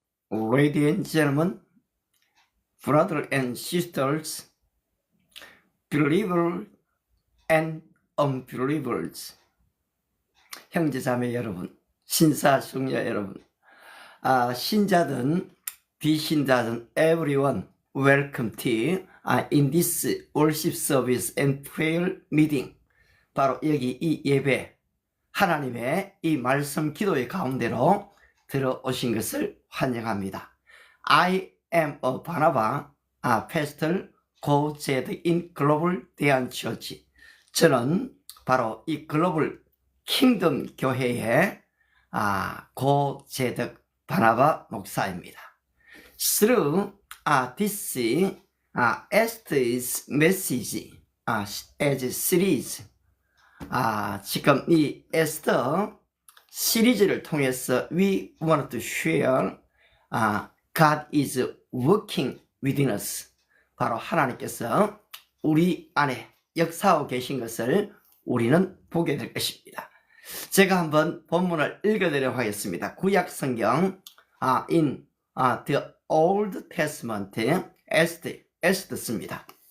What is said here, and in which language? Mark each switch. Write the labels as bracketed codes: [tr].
[en] Ladies and gentlemen, brothers and sisters, believers and unbelievers, [ko] 형제자매 여러분, 신사숙녀 여러분, 신자든 비신자든 [en] everyone, welcome to in this worship service and prayer meeting. [ko] 바로 여기 이 예배, 하나님의 이 말씀 기도의 가운데로 들어오신 것을 환영합니다. [en] I am a Barnabas, pastor co-chaired in Global Dayan Church. [ko] 저는 바로 이 글로벌 킹덤 교회의 co-chaired 바나바 목사입니다. [en] Through this Esther's message as series, [ko] 지금 이 에스더 시리즈를 통해서 [en] we want to share God is working within us. [ko] 바로 하나님께서 우리 안에 역사하고 계신 것을 우리는 보게 될 것입니다. 제가 한번 본문을 읽어드리도록 하겠습니다. 구약 성경 [en] in the Old Testament [ko] 에스더 씁니다.